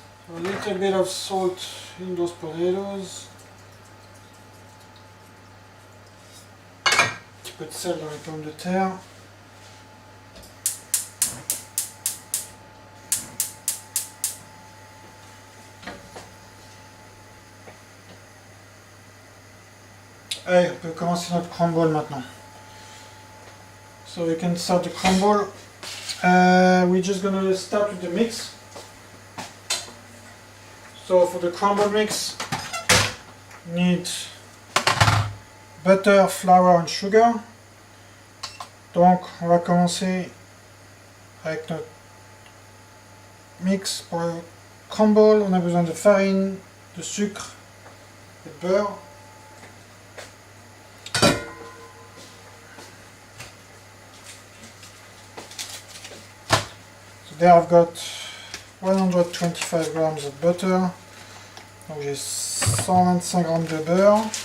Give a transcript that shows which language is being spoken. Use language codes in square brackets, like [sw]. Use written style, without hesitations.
[en] little bit of salt in those potatoes. [fr] Un petit peu de sel dans les pommes de terre. Allez, on peut commencer notre crumble maintenant. [en] So we can start the crumble. We're just going to start with the mix. So for the crumble mix, you need butter, flour and sugar. [fr] Donc on va commencer avec notre mix pour le crumble. On a besoin de farine, de sucre et de beurre. [en] So there I've got 125 grams of butter. [fr] Donc j'ai 125 grammes de beurre.